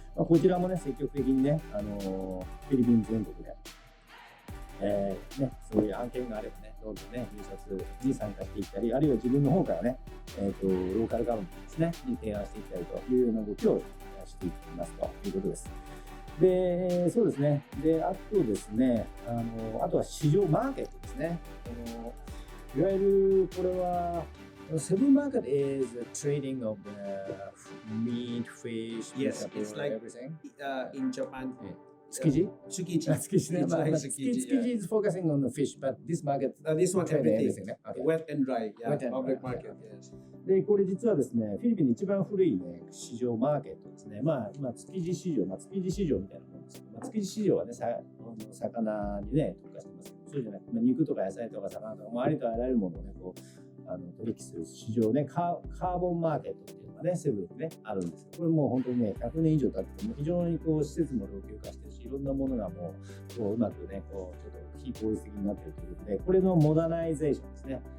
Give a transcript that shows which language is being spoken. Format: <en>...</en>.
<ja>こちらもね、積極的にね、フィリピン全国で、そういう案件があればね、どんどんね、入札に参加していったり、あるいは自分の方からね、ローカルガバメントですね、に提案していったりというような動きをしていきますということです。で、そうですね。で、あとですね、あとは市場マーケットですね。いわゆるこれは、</ja> <en>Cebu market is the trading of the meat, fish, Yes, it's like everything. In Japan. Tsukiji? Tsukiji. It's like Tsukiji is focusing on the fish, but this market this one trade everything. ね。Okay. Wet and dry. Yeah, Wet and public dry, market. Yes.</en> <ja>で、これ実はですね、フィリピンで一番古いね、市場、マーケットですね。今、築地市場、築地市場みたいなものですけど、築地市場はね、魚にね、特化してますけど、そうじゃなくて、肉とか野菜とか魚とか、ありとあらゆるものをね、取引する市場ね、カーボンマーケットっていうのがね、セブンにね、あるんですけど、これもう本当にね、100年以上経ってて、もう非常に施設も老朽化してるし、いろんなものがもう、うまくね、ちょっと非効率的になっているということで、これのモダナイゼーションですね。</ja>